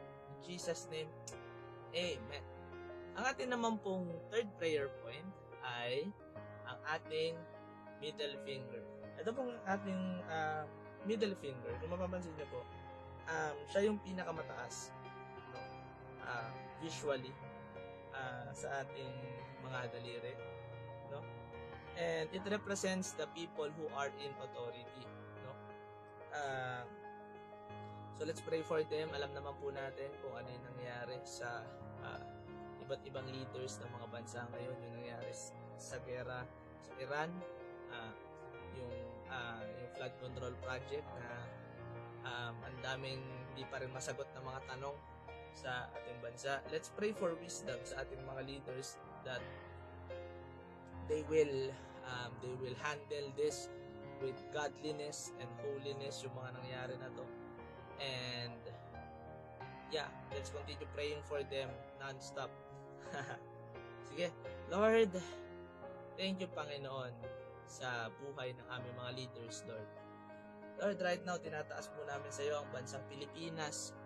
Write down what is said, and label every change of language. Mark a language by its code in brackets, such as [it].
[en] In Jesus' name, Amen. [tl] Ang ating naman pong third prayer point ay ang ating middle finger. Ito pong ating middle finger, kung mapapansin niyo po, siya yung pinakamataas, no? Visually sa ating mga daliri, no? [en] And it represents the people who are in authority, no? So let's pray for them. [tl] Alam naman po natin kung ano yung nangyayari sa iba't ibang leaders ng mga bansa ngayon, yung nangyayari sa gera sa Iran, yung flood control project na ang daming hindi pa rin masagot na mga tanong sa ating bansa. [en] Let's pray for wisdom [tl] sa ating mga [en] leaders that they will handle this with godliness and holiness, [tl] yung mga nangyari na to. [en] And yeah, let's continue praying for them non-stop. [tl] Sige, Lord, [en] thank you, [tl] Panginoon, sa buhay ng aming mga leaders, Lord. Lord, [en] right now, [tl] tinataas po namin sa iyo ang bansang Pilipinas.